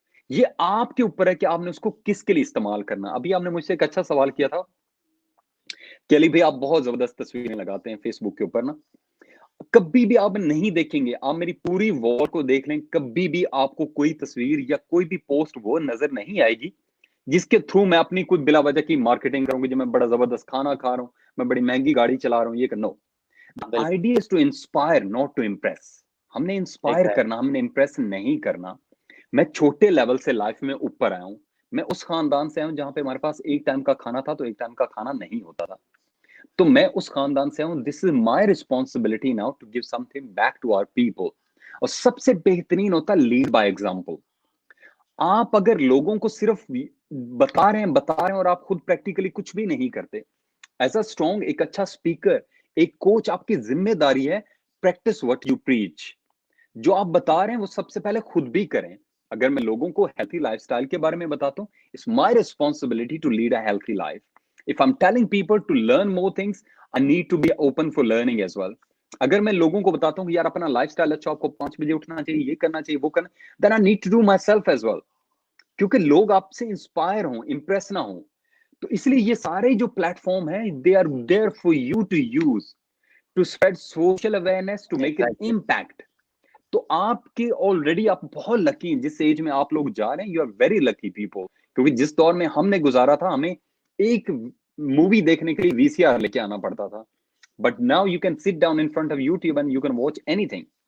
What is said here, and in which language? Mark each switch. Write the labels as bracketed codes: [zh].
[ur] یہ آپ کے اوپر ہے کہ آپ نے اس کو کس کے لیے استعمال کرنا. ابھی آپ نے مجھ سے ایک اچھا سوال کیا تھا کہ علی بھائی آپ بہت زبردست تصویریں لگاتے ہیں فیس بک کے اوپر نا. کبھی بھی آپ نہیں دیکھیں گے, آپ میری پوری وال کو دیکھ لیں, کبھی بھی آپ کو کوئی تصویر یا کوئی بھی پوسٹ وہ نظر نہیں آئے گی جس کے تھرو میں اپنی کوئی بلا وجہ کی مارکیٹنگ کروں گی, جو میں بڑا زبردست کھانا کھا رہا ہوں, میں بڑی مہنگی گاڑی چلا رہا ہوں, یہ نو. [en] The idea is to inspire, not to impress. [ur] ہم نے انسپائر [en] Exactly. [ur] کرنا, ہم نے امپریس نہیں کرنا. میں چھوٹے لیول سے لائف میں اوپر آیا ہوں. میں اس خاندان سے آیا ہوں جہاں پہ ہمارے پاس ایک ٹائم کا کھانا تھا تو ایک ٹائم کا کھانا نہیں ہوتا تھا. تو میں اس خاندان سے ہوں. [en] This is my responsibility now to give something back to our people. [ur] اور سب سے بہترین ہوتا ہے لیڈ بائی ایگزامپل. آپ اگر لوگوں کو صرف بتا رہے ہیں اور آپ خود پریکٹیکلی کچھ بھی نہیں کرتے, ایز اے اسٹرانگ ایک اچھا اسپیکر, ایک کوچ, آپ کی ذمہ داری ہے [en] Practice what you preach. [ur] جو آپ بتا رہے ہیں وہ سب سے پہلے خود بھی کریں. اگر میں لوگوں کو ہیلتھی لائف اسٹائل کے بارے میں بتاتا ہوں, [en] It's my responsibility to lead a healthy life. If I'm telling people to learn more things, I need to be open for learning as well. [ur] اگر میں لوگوں کو بتاتا ہوں کہ یار اپنا لائف اسٹائل اچھا, آپ کو 5 بجے اٹھنا چاہیے, یہ کرنا چاہیے, وہ کرنا, [en] then I need to do myself as well. [ur] کیونکہ لوگ آپ سے انسپائر ہوں, امپریس نہ ہوں. تو اس لیے یہ سارے جو پلیٹ فارم ہیں, [en] they are there for you to use to spread social awareness, to make an Exactly. impact. [ur] تو آپ کے آلریڈی آپ بہت لکی ہیں جس ایج میں آپ لوگ جا رہے ہیں. [en] You are very lucky people. [ur] کیونکہ جس دور میں ہم نے گزارا تھا, ہمیں ایک مووی دیکھنے کے لیے وی سی آر لے کے آنا پڑتا تھا. [en] But now you can sit down in front of YouTube and you can watch anything.